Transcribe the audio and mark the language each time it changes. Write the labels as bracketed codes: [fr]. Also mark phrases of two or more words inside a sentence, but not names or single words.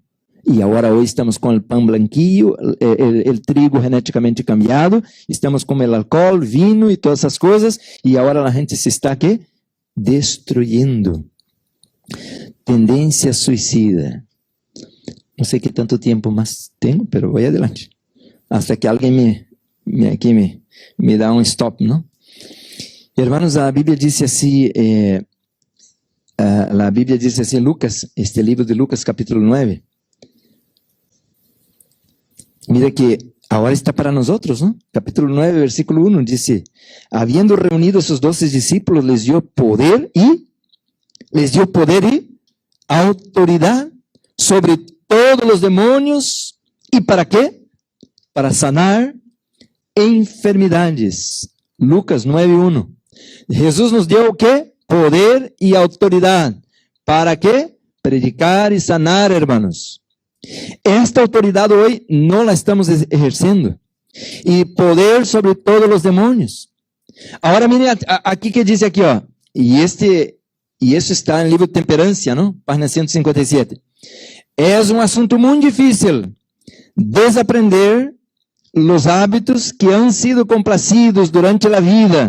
[pt] E agora hoje estamos com o pão blanquillo, o trigo geneticamente cambiado, estamos com o álcool, vinho e todas essas coisas, e agora a gente se está aqui destruindo. Tendência suicida. Não sei que tanto tempo mais tenho, mas vou adelante. Hasta que alguém me dá um stop, não? Hermanos, a Bíblia diz assim, Lucas, este livro de Lucas, capítulo 9. Mira que agora está para nós outros, não? Capítulo 9, versículo 1, diz, [es] habiendo reunido a sus 12 discípulos, les dio poder y autoridad sobre todos [pt] os demônios. E para quê? Para sanar enfermidades. Lucas 9:1. Jesus nos deu o quê? Poder e autoridade. ¿Para quê? Predicar e sanar, hermanos. Esta autoridade hoje não la estamos exercendo. E poder sobre todos os demônios. Agora, mire aqui que diz aqui, ó. E isso está no livro Temperância, não? Página 157. É um assunto muito difícil desaprender os hábitos que [es] han sido complacidos [pt] durante a vida.